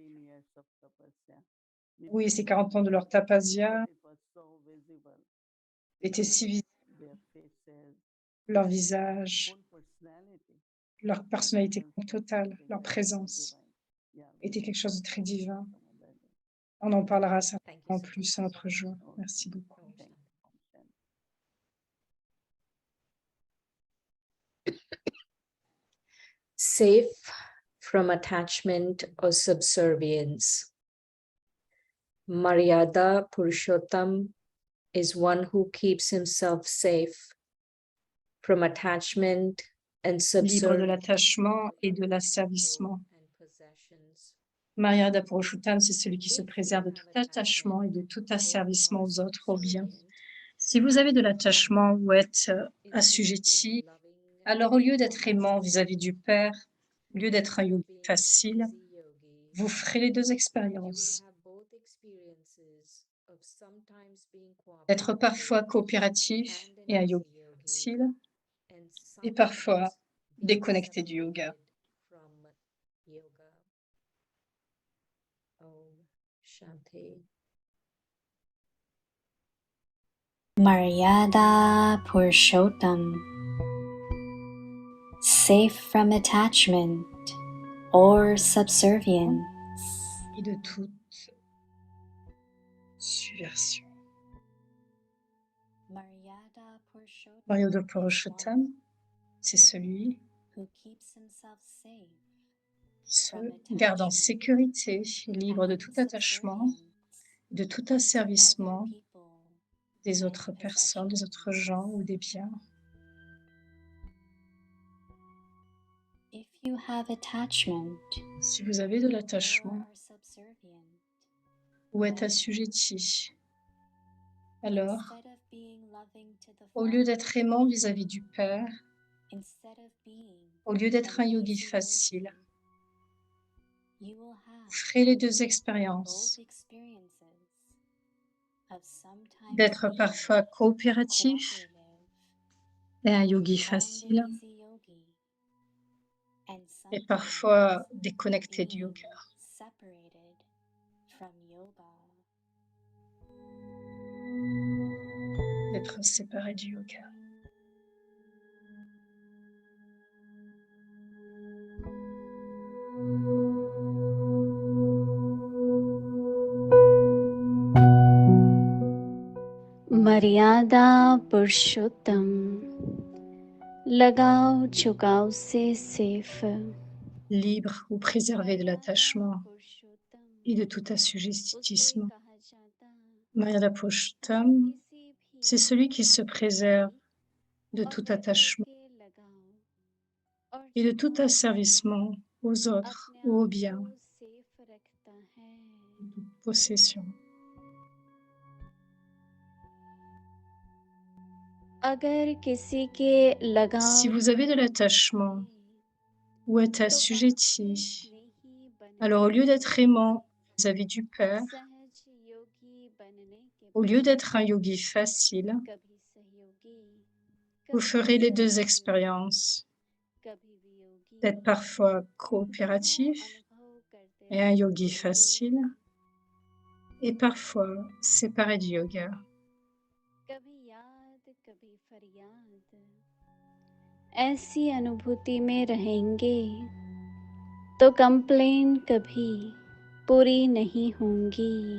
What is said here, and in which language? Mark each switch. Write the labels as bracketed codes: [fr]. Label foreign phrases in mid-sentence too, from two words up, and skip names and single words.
[fr] Oui, ces 40 ans de leur tapasya étaient si visibles, leur visage, leur personnalité totale, leur présence était quelque chose de très divin. On en parlera certainement plus un autre jour. Merci beaucoup. [en] Safe from attachment or subservience. Maryada Purushottam is one who keeps himself safe from attachment and [fr] Libre de [en] subservience. [fr] l'attachement et de l'asservissement. Maryada Purushottam, c'est celui qui se préserve de tout attachement et de tout asservissement aux autres, aux biens. Si vous avez de l'attachement ou êtes assujetti, alors au lieu d'être aimant vis-à-vis du Père, au lieu d'être un yogi facile, vous ferez les deux expériences. D'être parfois coopératif et un yogi facile, et parfois déconnecté du yoga. [en] Maryada Purushottam, safe from attachment or subservience. [fr] Et de toute subversion. Maryada Purushottam, c'est celui [en] who keeps himself safe [fr] qui se garde en sécurité, libre de tout attachement, de tout asservissement des autres personnes, des autres gens ou des biens. [en] If you have attachment [fr] Si vous avez de l'attachement [en] or are subservient, [fr] ou êtes assujetti, alors, [en] instead of being loving to the [fr] au lieu [en] Father, [fr] d'être aimant vis-à-vis du Père, [en] instead of being [fr] au lieu d'être [en] a [fr] un yogi [en] lazy [fr] facile, [en] you will [fr] vous [en] have [fr] ferez les deux [en] both [fr] expériences, [en] experiences of sometimes [fr] d'être [en] being [fr] parfois coopératif [en] cooperative [fr] et un yogi [en] and the [fr] facile, [en] easy yogi, and [fr] et [en] sometimes [fr] parfois déconnecté du [en] being [fr] yoga. [en] separated from yoga. [fr] D'être séparé du yoga. [hi] मर्यादा पुरुषोत्तम लगाव झुकाव से सेफ [fr] Libre ou préservé de l'attachement et de tout assujettissement. Maryada Purushottam, c'est celui qui se préserve de tout attachement et de tout asservissement aux autres ou aux biens, de toute possession. [hi] अगर किसी के [fr] Si [hi] लगाव [fr] vous avez de l'attachement ou êtes [hi] तो [fr] assujetti, [hi] वात्सल्य स्नेही [fr] alors au [hi] बनने [fr] lieu d'être aimant vis-à-vis du Père, [hi] सहज योगी बनने के [fr] au lieu [hi] बाद [fr] d'être un yogi facile, [hi] कभी सहयोगी [fr] vous [hi] कभी [fr] ferez les deux [hi] असहयोगी [fr] expériences, [hi] कभी वियोगी [fr] d'être parfois [hi] दोनों [fr] coopératif [hi] अनुभव करते [fr] et un yogi [hi] रहेंगे [fr] facile, et parfois séparé du yoga. [hi] कभी याद कभी फरियाद ऐसी अनुभूति में रहेंगे तो कंप्लेन कभी पूरी नहीं होंगी